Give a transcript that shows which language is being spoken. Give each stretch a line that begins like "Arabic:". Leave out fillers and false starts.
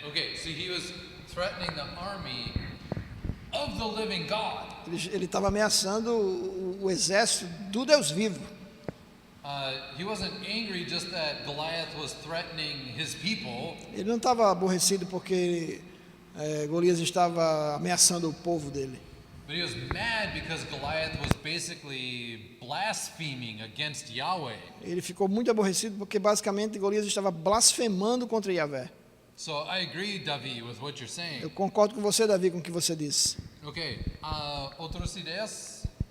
English: Okay, so he was threatening the army of the living God.
Portuguese: Ele estava ameaçando o exército do Deus vivo.
English: He wasn't angry just that Goliath was threatening his people.
Portuguese: Ele não estava aborrecido porque Golias estava ameaçando o povo dele.
English: But he was mad because Goliath was basically blaspheming against Yahweh.
Portuguese: Ele ficou muito aborrecido porque basicamente Golias estava blasfemando contra Yahvé.
English: So I agree, Davi, with what you're saying.
Portuguese: Eu concordo com você, Davi, com o que você disse. Okay, outras ideias?